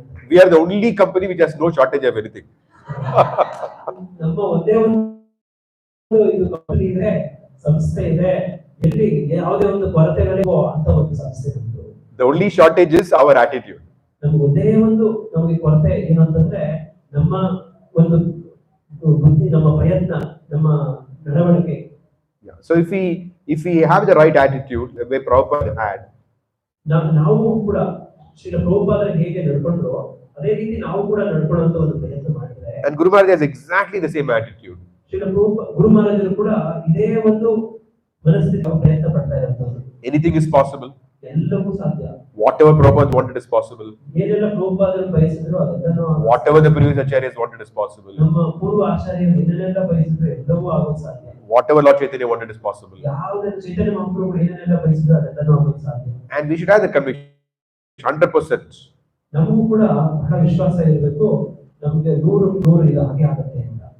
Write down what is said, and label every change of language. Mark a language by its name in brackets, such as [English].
[English] We are the only company which has no shortage of anything. [Kannada] ನಮ್ಮ ಒಂದೇ ಒಂದು ಇದು ಕಂಪನಿ ಇದೆ, ಸಂಸ್ಥೆ ಇದೆ, ಎಲ್ಲಿ ಯಾವುದೇ ಒಂದು ಕೊರತೆಗಳಿಗೋ ಅಂತ ಒಂದು ಸಂಸ್ಥೆ ಉಂಟು. [English] The only shortage is our attitude. [Kannada] ನಮ್ಗೆ ಒಂದೇ ಒಂದು ನಮಗೆ ಕೊರತೆ ಏನಂತಂದ್ರೆ ನಮ್ಮ ಒಂದು ಬುದ್ಧಿ, ನಮ್ಮ ಪ್ರಯತ್ನ, ನಮ್ಮ ನಡವಳಿಕೆ. [English] Yeah. So if we have the right attitude, the way Prabhupada had, [Kannada] ನಾವು ಕೂಡ ಶ್ರೀಲ ಪ್ರಭುಪಾದರು ಹೇಗೆ ನಡ್ಕೊಂಡ್ರು ಅದೇ ರೀತಿ ನಾವು ಕೂಡ ನಡ್ಕೊಳ್ಳುವಂತ ಒಂದು ಪ್ರಯತ್ನ ಮಾಡಿದ್ರೆ, [English] and Guru Maharaj has exactly the same attitude. [Kannada] Srila ಗುರು ಮಹಾರಾಜರು ಕೂಡ ಇದೇ ಒಂದು ಮನಸ್ಥಿತಿ ಪ್ರಯತ್ನ ಪಡ್ತಾ ಇರುವಂತದ್ದು. [English] Anything is possible. [Kannada] ಎಲ್ಲವೂ ಸಾಧ್ಯ. [English] Whatever Prabhupada wanted is possible. [Kannada] ಏನೆಲ್ಲ ಪ್ರಭುಪಾದರು ಬಯಸಿದ್ರು ಅದೆಲ್ಲನೂ, [English] Whatever the previous acharyas wanted is possible. [Kannada] ನಮ್ಮ ಪೂರ್ವ ಆಚಾರ್ಯರು ಏನೆಲ್ಲ ಬಯಸಿದ್ರು ಎಲ್ಲವೂ ಆಗೋದು ಸಾಧ್ಯ. [English] Whatever Lord Chaitanya wanted is possible. [Kannada] ಯಾವುದನ್ನು ಚೈತನ್ಯ ಮಹಾಪ್ರಭುಗಳು ಏನೆಲ್ಲ ಬಯಸಿದ್ರು ಅದೆಲ್ಲನೂ ಆಗೋದು ಸಾಧ್ಯ. [English] And we should have the conviction 100%. [Kannada] ನಮಗೂ ಕೂಡ ಬಹಳ ವಿಶ್ವಾಸ ಇರಬೇಕು, ನಮಗೆ 100 ಇದು ಹಾಗೆ ಆಗುತ್ತೆ ಅಂತ.